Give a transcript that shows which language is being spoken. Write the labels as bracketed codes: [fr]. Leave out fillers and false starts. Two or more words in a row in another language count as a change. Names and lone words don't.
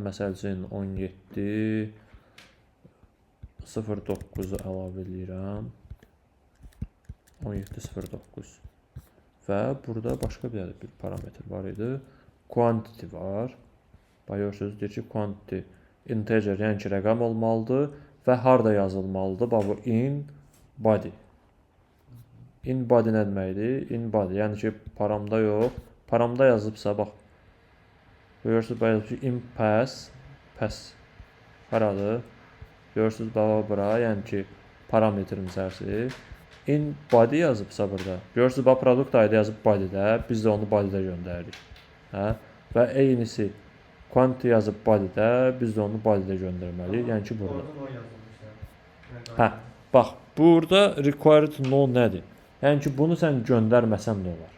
[az] Məsəl üçün 17 09-u əlavə edirəm. 1709 və burada başqa bir parametr var idi. Quantity var. Bax görürsüz, deyir ki, quantity integer, yəni ki, rəqəm olmalıdır və harda yazılmalıdır? Bax bu [en] in body. In body [az] nə deməkdir? [en] In body, [az] yəni ki, paramda yox. Paramda yazıbsa, bax. Görürsüz, bax yazıb ki, [en] in pass [az] haradır? Görürsüz, bax bura, yəni ki, parametrin içərisi. [en] In body [az] yazıbsa burada. Görürsüz, bax [en] product ID [az] yazıb bodydə, biz də onu bodydə göndəririk. Hə? Və eynisi quantity yazıb bodydə, biz də onu bodydə göndərməliyik. Yəni ki, burada. Orada no yazılmışlar. Hə, bax, burada [en] required no [az] nədir? Yəni ki, bunu sən göndərməsən də olar.